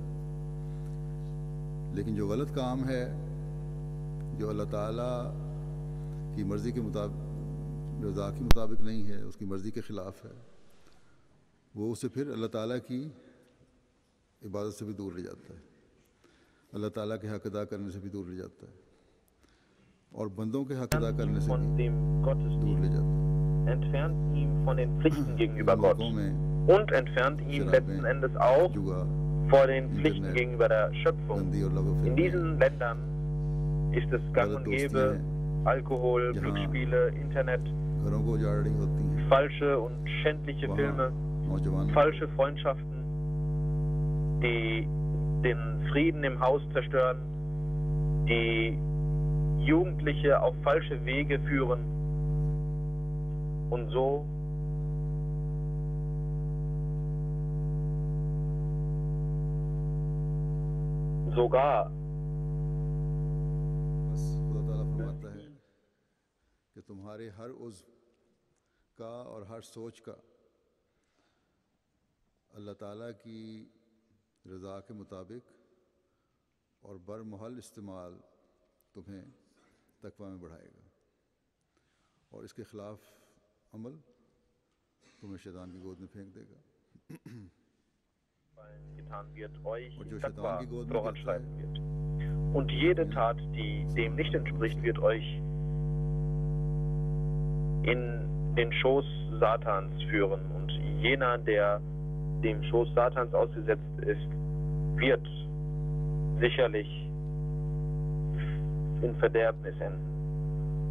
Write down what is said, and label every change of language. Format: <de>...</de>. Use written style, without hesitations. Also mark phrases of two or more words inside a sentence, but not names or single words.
<ur>لیکن جو غلط کام ہے، جو اللہ تعالیٰ کی مرضی کے مطابق، رضا کے مطابق نہیں ہے، اس کی مرضی کے خلاف ہے، وہ اسے پھر اللہ تعالیٰ کی عبادت سے بھی دور لے جاتا ہے، اللہ تعالیٰ کے حق ادا کرنے سے بھی دور لے جاتا ہے اور بندوں کے حق ادا کرنے سے بھی دور لے جاتا ہے.</ur> <de>entfernt ihn von den Pflichten gegenüber Gott und entfernt ihn letzten Endes auch vor den Pflichten gegenüber der Schöpfung. In diesen Ländern ist es gang und gäbe, Alkohol, Glücksspiele, Internet, falsche und schändliche Filme, falsche Freundschaften, die den Frieden im Haus zerstören, die Jugendliche auf falsche Wege führen und so sogar</de> <ur>بس خدا تعالیٰ فرماتا ہے کہ تمہارے ہر عضو کا اور ہر سوچ کا اللہ تعالیٰ کی رضا کے مطابق اور برمحل استعمال تمہیں تقویٰ میں بڑھائے گا اور اس کے خلاف عمل تمہیں شیطان کی گود میں پھینک دے گا.</ur> <de>getan wird, euch in Taqwa voranschreiten wird. Und jede Tat, die dem nicht entspricht, wird euch in den Schoß Satans führen. Und jener, der dem Schoß Satans ausgesetzt ist, wird sicherlich in Verderbnis enden.</de>